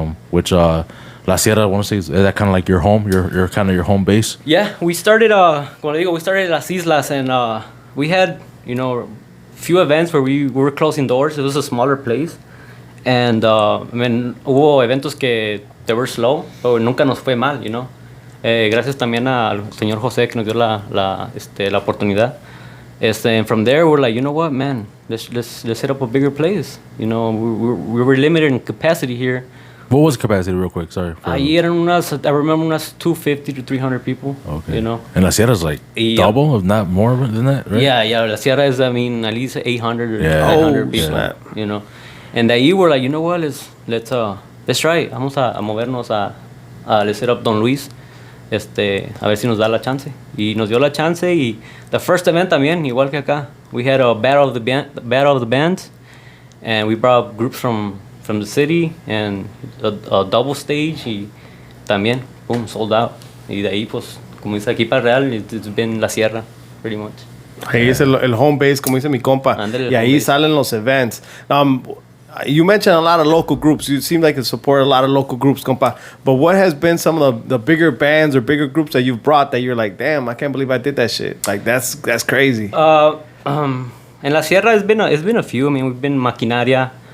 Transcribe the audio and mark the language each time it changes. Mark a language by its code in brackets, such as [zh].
[en] Which La Sierra, I want to say, is that kind of like your home, your kind of your home base? Yeah, we started, we started Las Islas, and we had, you know, few events where we were closing doors. It was a smaller place, and I mean, hubo eventos que they were slow, pero nunca nos fue mal, you know. [es] Gracias también al señor José que nos dio la oportunidad. [en] And from there, we're like, you know what, man, let's set up a bigger place. You know, we were limited in capacity here. What was the capacity, real quick? Sorry. Ahí eran I remember unas 250 to 300 people. Okay. You know. And La Sierra's like double, if not more than that, right? Yeah. La Sierra is, I mean, at least 800 or 900 people. Snap. You know. And ahí we're like, you know what, let's try it. [es] Vamos a movernos let's set up Don Luis. A ver si nos da la chance. Y nos dio la chance. [en] Y the first event también, igual que acá, we had a battle of the bands, and we brought groups from the city and a double stage, y también, boom, sold out. [es] Y de ahí, pues, como dice aquí para Real, it's been La Sierra, pretty much. Ahí es el home base, como dice mi compa. Ándale, Y ahí salen los events. [en] You mentioned a lot of local groups. You seem like you support a lot of local groups, compa. But what has been some of the bigger bands or bigger groups that you've brought that you're like, damn, I can't believe I did that shit. Like, that's crazy. En La Sierra, it's been a few. I mean, we've been Maquinaria.